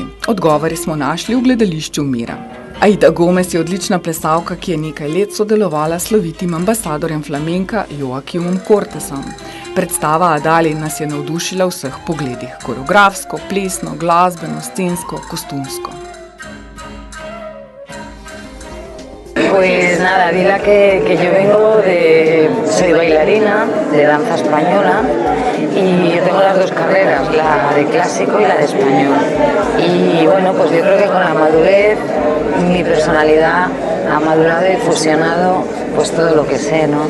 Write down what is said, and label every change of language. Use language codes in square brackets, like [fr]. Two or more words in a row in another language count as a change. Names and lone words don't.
[sl] Odgovori smo našli v gledališču Mira. Aida Gomez je odlična plesalka, ki je nekaj let sodelovala s slovitim ambasadorjem flamenka Joaquimom Cortesom. Predstava Adali nas je navdušila v vseh pogledih, koreografsko, plesno, glasbeno, scensko, kostumsko. [es] Pues nada, dile que yo vengo soy bailarina de danza española y yo tengo las dos carreras, la de clásico y la de español. Y bueno, pues yo creo que con la madurez mi personalidad ha madurado y fusionado pues todo lo que sé, ¿no?